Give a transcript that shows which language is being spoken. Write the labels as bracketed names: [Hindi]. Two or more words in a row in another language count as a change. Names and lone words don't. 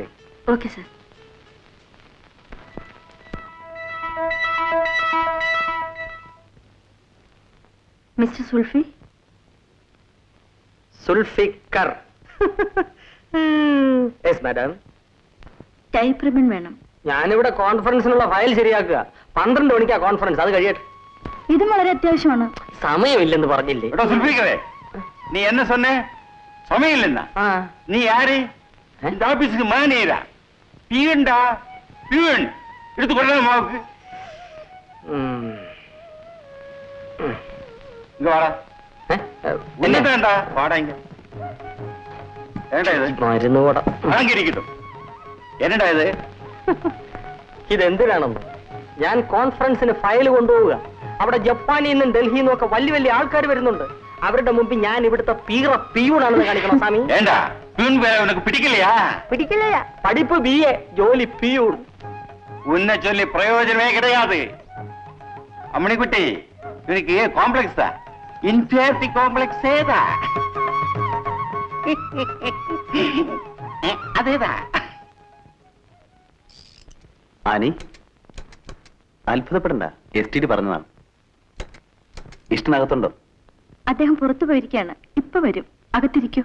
[Malayalam] ഓക്കെ സർ. മിസ്റ്റർ സുൽഫി. സുൽഫിക്കർ. യെസ് മാഡം. ടൈപ്പ് റിബൺ വേണം. ഞാനിവിടെ കോൺഫറൻസിനുള്ള ഫയൽ ശരിയാക്കുക. 12 മണിക്കാ കോൺഫറൻസ്, അത് കഴിയട്ടെ. ഇതും വളരെ അത്യാവശ്യമാണ്. സമയമില്ലെന്ന് പറഞ്ഞില്ലേ? [Tamil] நீ என்ன சொன்ன? சமயம் இல்லைன்னா நீ யாரு? இந்த ஆபீஸுக்கு மேனேஜரா? பியூன்டா, பியூன். எடுத்து கொள்ளலாம் மாவுக்கு. இங்க வாடா. என்ன வேண்டா? வாடா இங்க. என்னடா இது? [Malayalam] മരുന്ന് കൂട അങ്ങിരിക്കട്ടെ. [Tamil] என்னடா இது? [Malayalam] ഇതെന്തിനാണെന്ന്? ഞാൻ കോൺഫറൻസിന് ഫയൽ കൊണ്ടുപോവുക. അവിടെ ജപ്പാനിൽ നിന്നും ഡൽഹിയിൽ നിന്നും ഒക്കെ വലിയ വലിയ ആൾക്കാർ വരുന്നുണ്ട്. അവരുടെ മുമ്പിൽ ഞാൻ ഇവിടുത്തെ പിയൂണാണെന്ന് കാണിക്കണം സ്വാമി. [Tamil] ஏண்டா பியூன் வேலை உனக்கு பிடிக்கலையா? [Malayalam] പിടിക്കില്ല. പഠിപ്പ് BA, ജോലി പിയൂൺ. [Tamil] உன்னை சொல்லி பிரயோஜனமே கிடையாது. அம்மணிக்குட்டி, இவனுக்கு காம்ப்ளெக்ஸ் தான், [English] inferiority complex [Tamil] தான். [Malayalam] അതേതാ? ആനി, അത്ഭുതപ്പെടണ്ട. STD പറഞ്ഞതാണ്. ഇഷ്ടനകത്തുണ്ടോ? അദ്ദേഹം പുറത്തു പോയിരിക്കുകയാണ്. ഇപ്പൊ വരും. അകത്തിരിക്കൂ.